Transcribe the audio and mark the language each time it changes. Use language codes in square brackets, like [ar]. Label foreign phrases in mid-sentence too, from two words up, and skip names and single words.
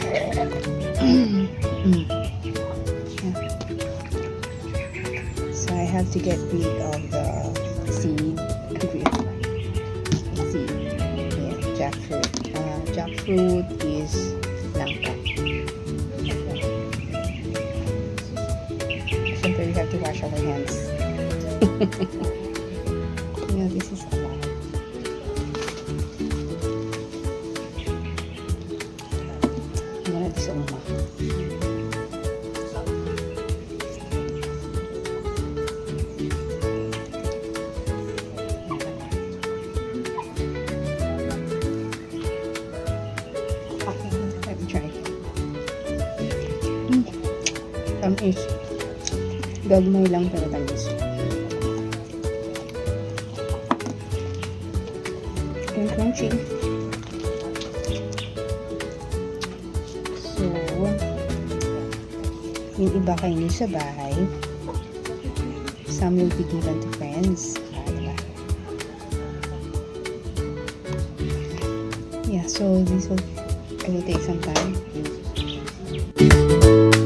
[en] So I have to get rid of the seed. Yeah, jackfruit. Jackfruit is langka. Siyempre, we have to wash our hands. This is a lot. [ceb] Sa uma. [en] Okay, let me try. [ceb] Tamis. Gagmay lang pero tamis. [en] And crunchy. [tl] Yung iba kainin sa bahay, [en] some will be given to friends. Diba? Yeah, so I will take some time.